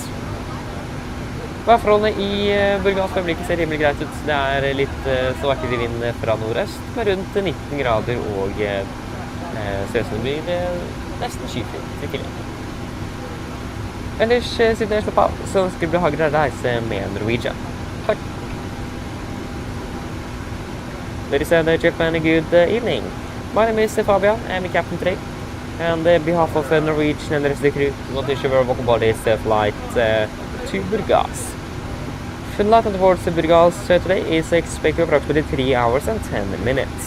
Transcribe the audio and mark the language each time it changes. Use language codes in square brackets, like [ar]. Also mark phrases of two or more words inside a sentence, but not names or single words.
[no] Værforholdene i Burgas for øyeblikket ser rimelig greit ut. Det er litt svakere vind fra nordøst, med rundt 19 grader og ser ut som det blir nesten skyfritt i tillegg. Ellers, siden jeg slapp av, så ønsker det bli hagrere reise med Norwegian. Takk! [en] Ladies and gentlemen, good evening. My name is Fabian, I'm the captain today. And on behalf of Norwegian and the rest of the crew, we want to issue a welcome aboard this flight to Burgas. Flight towards Burgas today is expected approximately 3 hours and 10 minutes.